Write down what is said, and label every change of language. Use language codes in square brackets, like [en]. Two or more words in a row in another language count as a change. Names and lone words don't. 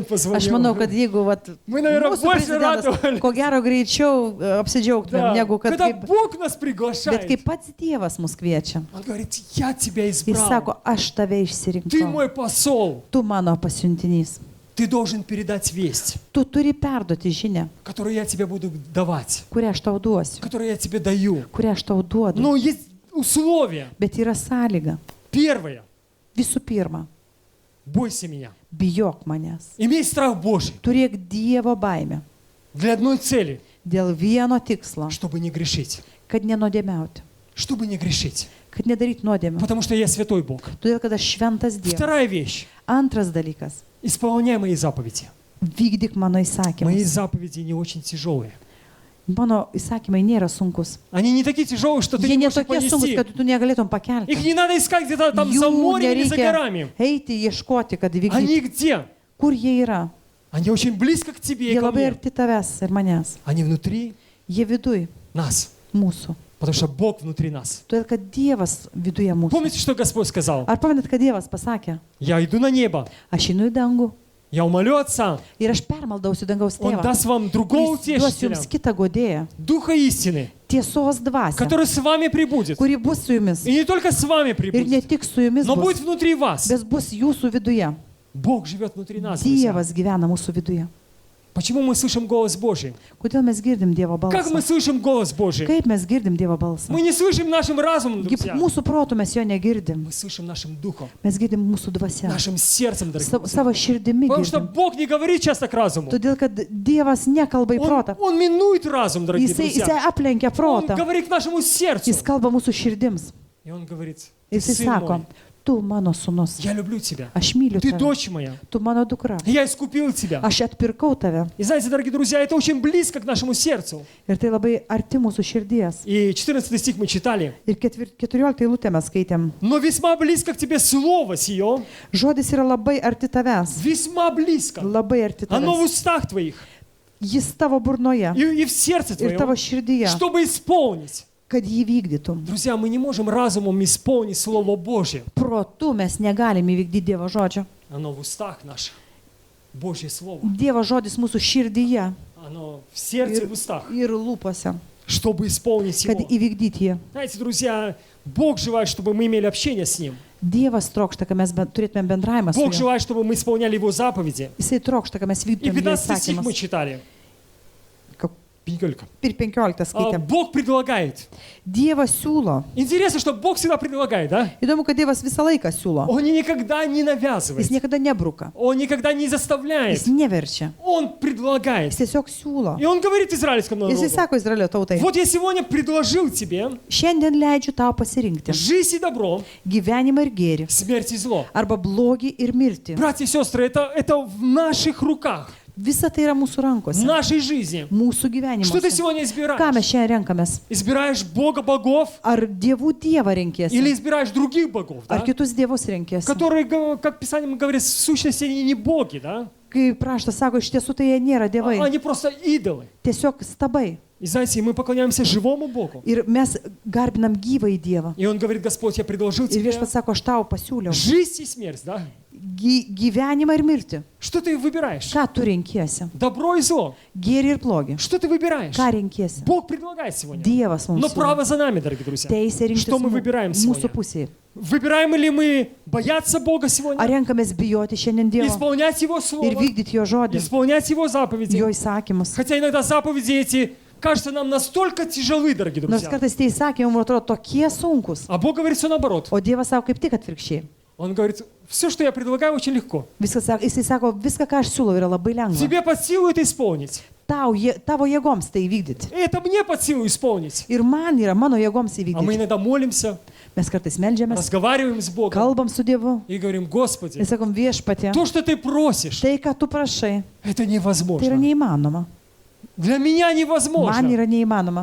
[lt] Aš manau, kad [ru] позвонил, [lt] jeigu vat, [ru] мы, наверное, [lt] mūsų [ru] больше [lt] prezidentas, [ru] радовались. [lt] ko gero greičiau apsidžiaugtumėm, [ru] Да. [lt] negu kad [ru] Когда [lt] kaip, [ru] Бог нас [lt] bet [ru] приглашает, [lt] kaip pats Dievas mus kviečia. [ru] Он говорит, я тебя [lt] Jis [ru] избрал. [lt] sako, aš tave [ru] Ты [lt] išsirinkau. [ru] мой посол. [lt] Tu mano pasiuntinys. [ru] Ты должен передать весть, [lt] Tu turi perduoti žinę, [ru] которую я тебе буду давать, [lt] kurią aš tau duosiu, [ru] которую я тебе даю. [lt] kurią aš tau duodu. [ru] Но есть условия. [lt] Bet yra sąlyga. [ru] Первое. [lt] Visų pirma, [ru] Бойся меня. [lt] bijok manęs. [ru] Имей страх Божий [lt] Turėk Dievo baimę [ru] для одной цели, [lt] dėl vieno tikslo, [ru] чтобы не грешить. [lt] kad nenodėmiauti, [ru] Чтобы не грешить. [lt] kad nedaryt nuodėmių. [ru] Потому что я святой Бог. [lt] Todėl, kad aš šventas Dievas. [ru] Вторая вещь. [lt] Antras dalykas, [ru] Исполняй мои заповеди. [lt] vykdyk mano [ru] Мои [lt] įsakymus. [ru] заповеди не очень тяжелые. [lt] Mano įsakymai nėra sunkus. [ru] Они не такие тяжелые, что ты [lt] Jie [ru] не можешь их [lt] netokie sunkus, [ru] понести. [lt] kad tu negalėtum [ru] Их [lt] pakelti. [ru] не надо искать где-то там за [lt] Jų [ru] морем или за [lt] nereikia [ru] горами. [lt] eiti, ieškoti, kad įvykdytum. [ru] Они где? [lt] Kur jie yra? [ru] Они очень близко к тебе и [lt] Jie [ru] ко [lt] labai [ru] мне. [lt] arti tavęs ir manęs. [ru] Они внутри [lt] Jie viduj [ru] нас. [lt] mūsų. [ru] Потому что Бог внутри нас. [lt] Todėl, kad Dievas viduje mūsų. [ru] Помните, что Господь сказал? [lt] Ar pamenat, kad Dievas pasakė, [ru] Я иду на небо. [lt] aš einu į dangų [ru] Я умолю Отца. [lt] ir aš permaldausiu dangaus [ru] Он [lt] tėvą. [ru] даст вам другого [lt] Jis duos [ru] утешителя. [lt] jums kitą godėją, [ru] Духа истины, [lt] tiesos dvasę, [ru] который с вами прибудет. [lt] kuri bus su jumis. [ru] И не только с вами [lt] Ir ne [ru] прибудет, [lt] tik su jumis [ru] но [lt] bus, [ru] будет внутри вас. [lt] bet bus jūsų viduje. [ru] Бог живет внутри нас. друзья. [lt] Dievas gyvena mūsų viduje. [ru] Почему мы слышим голос Божий? [lt] Kodėl mes girdim Dievo [ru] Как мы [lt] balsą? [ru] слышим голос Божий? [lt] Kaip mes girdim Dievo balsą? [ru] Мы не слышим нашим разумом, [lt] Gi [ru] друзья. [lt] mūsų protų mes jo negirdim. [ru] Мы слышим нашим духом, [lt] Mes girdim mūsų dvasia. [ru] нашим сердцем, дорогие друзья. [lt] Savo širdimi [ru] Потому что [lt] girdim. [ru] Бог не говорит часто к разуму. [lt] Todėl, kad Dievas nekalba į protą. [ru] Он минует разум, дорогие [lt] Jisai [ru] друзья. [lt] aplenkia [ru] Он [lt] protą. [ru] говорит к нашему сердцу. [lt] Jis kalba mūsų širdims. [ru] И он говорит, [lt] Jisai [ru] сын [lt] sako, [ru] мой, [lt] tu mano sūnus, [ru] я люблю тебя. [lt] aš myliu [ru] Ты [lt] tave, [ru] дочь моя. [lt] tu mano dukra, [ru] Я искупил тебя. [lt] aš atpirkau tave. [ru] И знаете, дорогие друзья, это очень близко к нашему сердцу. [lt] Ir tai labai arti mūsų širdies. [ru] И 14 стих мы читали. [lt] Ir 14 eilutę mes skaitėm. [ru] Но весьма близко к тебе слово сие. [lt] Žodis yra labai arti tavęs. [ru] Весьма близко. [lt] Labai arti [ru] Оно в [lt] tavęs. [ru] устах твоих [lt] Jis tavo burnoje [ru] и в сердце [lt] ir tavo [ru] твоем, [lt] širdyje, [ru] чтобы исполнить. [lt] kad jį vykdytum. [ru] Друзья, мы не можем разумом исполнить Слово Божье. [lt] Protu mes negalime įvykdyti Dievo žodžio. [ru] Оно в устах наших. Божье Слово. [lt] Dievo žodis mūsų širdyje [ru] Оно в сердце и в устах. [lt] ir lūpose, [ru] Чтобы исполнить [lt] kad [ru] его. [lt] įvykdyti jį. [ru] Знаете, друзья, Бог желает, чтобы мы имели общение с Ним. [lt] Dievas trokšta, kad mes turėtume bendravimą su [ru] Бог [lt] juo. [ru] желает, чтобы мы исполняли Его заповеди. [lt] Jisai trokšta, kad mes [ru] И [lt] vykdytume jo [ru] 15 стих мы [lt] įsakymus. [ru] читали. Как- Пеньколька. [lt] Ir 15 skaitėm. [ru] Бог предлагает. [lt] Dievas siūlo. [ru] Интересно, что Бог всегда предлагает, да? [lt] Įdomu, kad Dievas visą laiką siūlo. [ru] Он никогда не [lt] Jis [ru] навязывает. [lt] niekada nebruka. [ru] Он никогда не заставляет. [lt] Jis neverčia. [ru] Он предлагает. [lt] Jis tiesiog siūlo. [ru] И он говорит израильскому [lt] Jis [ru] народу, [lt] sako Izraelio tautai. [ru] вот я сегодня предложил тебе [lt] Šiandien leidžiu tau pasirinkti [ru] жизнь и добро, [lt] gyvenimą ir gėrį. [ru] смерть и зло. [lt] Arba blogį ir mirtį. [ru] Братья и сестры, это в наших руках, [lt] Visa tai yra mūsų [ru] в [lt] rankose. [ru] нашей жизни. [lt] Mūsų [ru] Что ты [lt] gyvenimuose. [ru] сегодня [lt] Ką [ru] избираешь? [lt] mes šiandien renkamės? [ru] Избираешь Бога богов [lt] Ar dievų dievą [ru] или [lt] renkėsi? [ru] избираешь других богов, [lt] Ar [ru] да? [lt] kitus dievus renkėsi? [ru] Которые, как Писание говорит, в сущности они не боги, да? [lt] Kai praštas sako, iš tiesų tai jie nėra dievai. [ru] Они просто идолы. [lt] Tiesiog stabai. [ru] И знаете, мы поклоняемся живому Богу. [lt] Ir mes garbinam gyvą į Dievą. [ru] И Он говорит: Господь, я предложил [lt] Ir [ru] тебе [lt] viešpats sako, aš tau pasiūliau [ru] жизнь и смерть, да? [lt] gyvenimą ir mirtį. [ru] Что ты выбираешь? [lt] Ką tu renkiesi? [ru] Добро и зло. [lt] Gėrį ir blogį. [ru] Что ты выбираешь? [lt] Ką renkiesi? [ru] Бог предлагает сегодня. [lt] Dievas mums [ru] Но [lt] siūlo. [ru] право за нами, дорогие друзья. [lt] Teisė rinktis [ru] Что мы выбираем [lt] mūsų [ru] сегодня? [lt] pusėje. [ru] Выбираем ли мы бояться Бога [lt] Ar [ru] сегодня? [lt] renkamės bijoti šiandien Dievo [ru] Исполнять Его [lt] ir [ru] Слово? [lt] vykdyti Jo žodį, [ru] Исполнять Его заповеди? [lt] Jo įsakymus? [ru] Хотя иногда заповеди эти кажутся нам настолько тяжелы, дорогие [lt] Nors [ru] друзья. [lt] kartais tie įsakymai mums atrodo tokie sunkus, [ru] А Бог говорит все наоборот. [lt] o Dievas sako kaip tik atvirkščiai. [ru] Он говорит: все, что я предлагаю, очень легко. [lt] Jisai sako, viską, ką aš siūlau, yra labai lengva. [ru] Тебе под силу это исполнить. [lt] Tavo jėgoms tai įvykdyti. [ru] И это мне под силу исполнить. [lt] Ir man yra mano jėgoms [ru] А мы [lt] įvykdyti. [ru] иногда молимся, [lt] Mes kartais melžiamės, [ru] разговариваем с Богом [lt] kalbam su Dievu [ru] и говорим: Господи, [lt] ir sakom viešpatie, [ru] то, что ты просишь, [lt] tai, ką tu prašai, [ru] это [lt] tai yra [ru] невозможно. [lt] neįmanoma. [ru] Для меня [lt] Man [ru] невозможно. [lt] yra neįmanoma.